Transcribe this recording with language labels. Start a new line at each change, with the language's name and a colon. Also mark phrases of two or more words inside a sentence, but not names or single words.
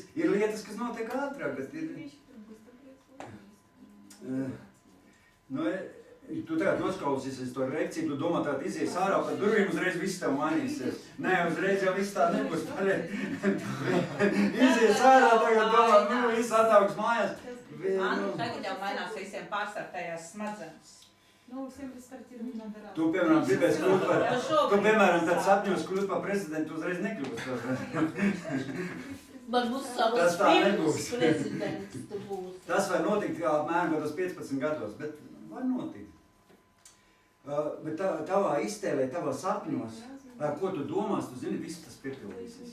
Latvian: Ir lietas, kas notiek ātrāk, bet ir... tu tagad nosklausīsies to reakciju, tu domā tādu izies ārā, pa durvīm uzreiz viss tev mainīsies. Nē, uzreiz jau viss tā nebūs pareizi. Izies ārā, tagad domā, viss atnāks mājās. Tagad jau mainās visiem pārstartējās smadzenes.
Russian: Ну, всем рестартировать надо раз.
Latvian: Tu, piemēram, gribēsi kļūt par... Tu, piemēram, tad sapņos kļūt par prezidentu, uzreiz nekļūst. Varbūt savas Tas tā pirms nebūs. prezidents tu būsi. Tas var notikt kā apmēram kādos 15 gados, bet var notikt. Bet tavā iztēlē, tavā sapņos, ko tu domās, tu zini, viss tas piepildīsies.